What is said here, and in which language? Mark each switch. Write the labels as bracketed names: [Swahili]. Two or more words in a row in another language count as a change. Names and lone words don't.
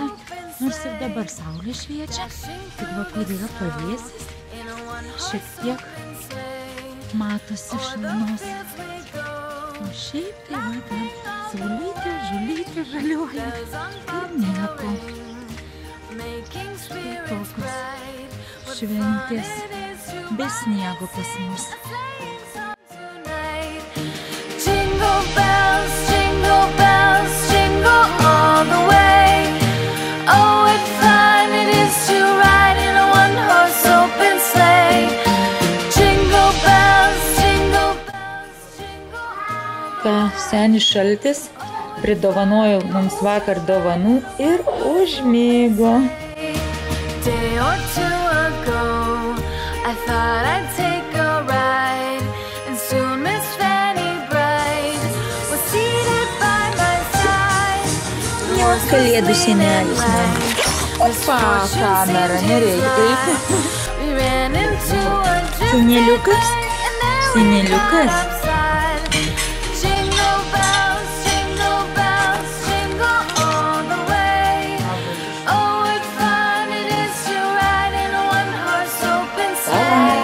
[Lithuanian] Nors ir dabar saulė šviečia, tik va kur yra pavėsis, šiek tiek matosi šalnos. O šiaip tai va ten saulytė, žulytė žaliuoja ir nieko. Štai tokios šventės be sniego pas mus. [English] Jingle bells, jingle all the way. Oh, what fun it is to ride in a one-horse open sleigh. Jingle bells, jingle [Lithuanian] Ką, senis šaltis pridovanojo mums vakar dovanų ir užmigo. [English] day or two ago, I thought I'd take a ride, and soon Miss Fanny Bright was seated by my side. [Lithuanian] Kalėdų senelis man. Opa, kamera, nereikia taip. [English] We ran into a [Lithuanian] Seneliukas? Seneliukas? [English] Jingle bells, jingle all the way. Oh, what fun it is to ride in a one-horse open sleigh.